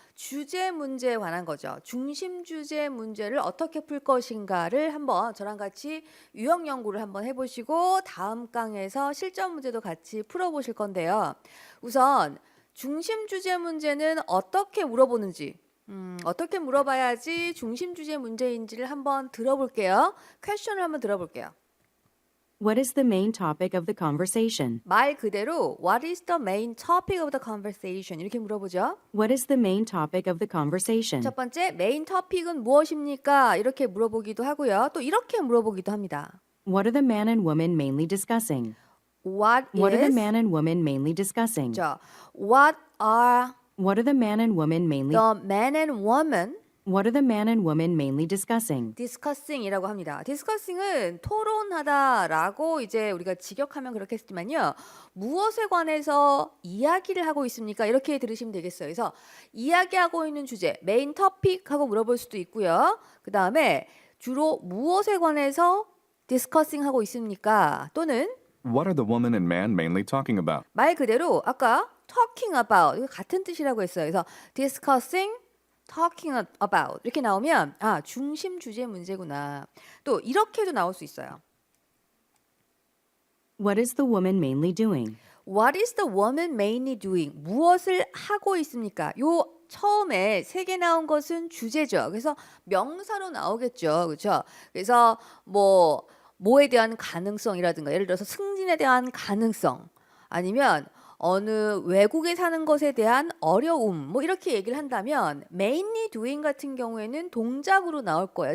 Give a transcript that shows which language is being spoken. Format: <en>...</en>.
<ko>주제 문제에 관한 거죠. 중심 주제 문제를 어떻게 풀 것인가를 한번 저랑 같이 유형 연구를 한번 해보시고 다음 강에서 실전 문제도 같이 풀어보실 건데요. 우선 중심 주제 문제는 어떻게 물어보는지 어떻게 물어봐야지 중심 주제 문제인지를 한번 들어볼게요. 퀘션을 한번 들어볼게요.</ko> <en>What is the main topic of the conversation?</en> <ko>말 그대로</ko> <en>What is the main topic of the conversation?</en> <ko>이렇게 물어보죠.</ko> <en>What is the main topic of the conversation?</en> <ko>첫 번째, 메인 토픽은 무엇입니까? 이렇게 물어보기도 하고요. 또 이렇게 물어보기도 합니다.</ko> <en>What are the man and woman mainly discussing? What What are the is man and woman mainly discussing?</en> <ko>자,</ko> <en>What are What are the man and woman mainly the man and woman What are the man and woman mainly discussing?</en> <ko>discussing이라고 합니다. discussing은 토론하다라고 이제 우리가 직역하면 그렇겠지만요. 무엇에 관해서 이야기를 하고 있습니까? 이렇게 들으시면 되겠어요. 그래서 이야기하고 있는 주제, 메인 토픽하고 물어볼 수도 있고요. 그 다음에 주로 무엇에 관해서 discussing 하고 있습니까? 또는</ko> <en>What are the woman and man mainly talking about?</en> <ko>말 그대로 아까 talking about 이거 같은 뜻이라고 했어요. 그래서 discussing, talking about 이렇게 나오면 아 중심 주제 문제구나. 또 이렇게도 나올 수 있어요.</ko> <en>What is the woman mainly doing? What is the woman mainly doing?</en> <ko>무엇을 하고 있습니까? 요 처음에 세 개 나온 것은 주제죠. 그래서 명사로 나오겠죠. 그렇죠? 그래서 뭐에 대한 가능성이라든가 예를 들어서 승진에 대한 가능성 아니면 어느 외국에 사는 것에 대한 어려움 뭐 이렇게 얘기를 한다면 mainly doing 같은 경우에는 동작으로 나올 거예요.</ko>